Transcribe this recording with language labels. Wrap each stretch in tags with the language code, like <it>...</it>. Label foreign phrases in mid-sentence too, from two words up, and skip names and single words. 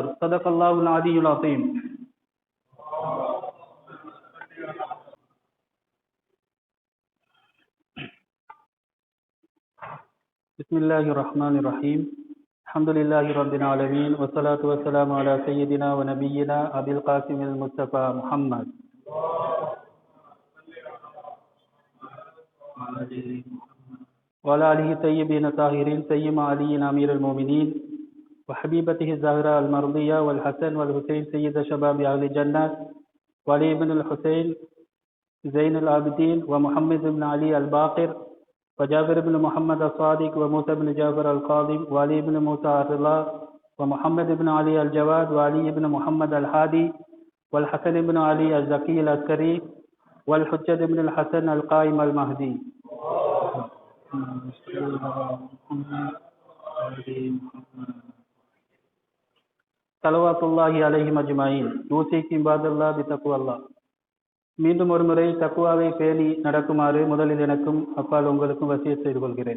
<ar>صدق الله العلي العظيم. بسم الله الرحمن الرحيم. الحمد لله رب العالمين والصلاة والسلام على سيدنا و نبينا أبي القاسم المصطفى محمد وعلى آله الطيبين الطاهرين سيما علي أمير المؤمنين وحبيبته الزهراء المرضية والحسن والحسين سيد شباب أهل الجنة وعلي بن الحسين زين العابدين ومحمد بن علي الباقر وجابر بن محمد الصادق وموسى بن جابر القاضم وعلي بن موسى الرضا ومحمد بن علي الجواد وعلي بن محمد الحادي والحسن بن علي الزكي العسكري والحجة بن الحسن القائم المهدي. صلوات الله عليه أجمعين. أوصيكم عباد الله بتقوى الله.</ar> <ta>மீண்டும் ஒரு முறை தக்குவாவை பேணி நடக்குமாறு முதலில் எனக்கும் அப்பால் உங்களுக்கும் வசியத் செய்து கொள்கிறேன்.</ta>